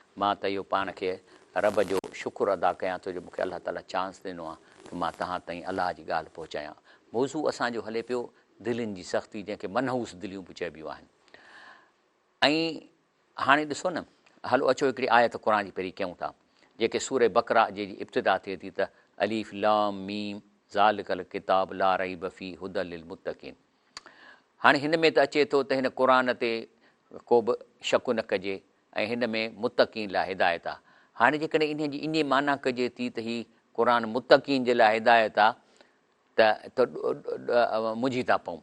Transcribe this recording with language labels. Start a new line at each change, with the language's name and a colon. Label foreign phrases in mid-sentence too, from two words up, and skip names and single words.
Sindhi: मां त इहो पाण खे रब जो शुक्र अदा कयां थो जो मूंखे अलाह ताला चांस ॾिनो आहे त मां तव्हां ताईं अलाह जी ॻाल्हि पहुचायां। मौज़ू असांजो हले पियो दिलनि जी सख़्ती, जंहिंखे मनहूस दिलियूं बि चइबियूं आहिनि। ऐं हाणे ॾिसो न, हलो अचो हिकिड़ी आयत क़ुर जी पहिरीं कयूं था, जेके सूर बकरा जी इब्तिदा थिए थी त
Arabic: ألف لام ميم ذلك الكتاب لا ريب فيه هدى للمتقين.
Sindhi: हाणे हिन में त अचे थो त हिन क़ुर ते को बि शक न कजे ऐं हिन में मुत्तक़ीन लाइ हिदायत आहे। हाणे जेकॾहिं इन जी इन माना कजे थी त हीअ क़ुर मुत्तक़ीन जे लाइ हिदायत आहे त मुंझी था पऊं।